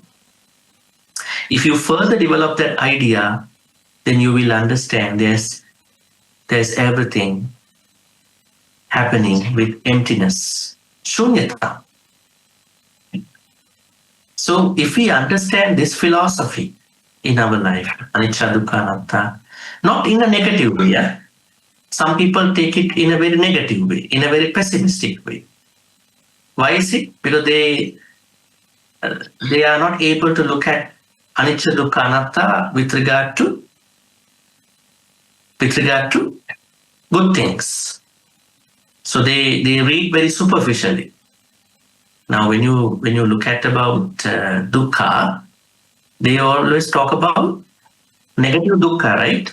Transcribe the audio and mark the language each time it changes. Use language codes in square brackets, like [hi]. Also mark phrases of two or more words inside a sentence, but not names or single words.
[en] If you further develop that idea, then you will understand there's everything happening with emptiness, shunyata. So if we understand this philosophy in our life, [pi] anicca, dukkha, anatta, [en] not in a negative way. Yeah? Some people take it in a very negative way, in a very pessimistic way. Why is it? Because they are not able to look at [pi] anicca, dukkha, anatta [en] with regard to good things. So they read very superficially. Now, when you look at about dukkha, they always talk about negative dukkha, right?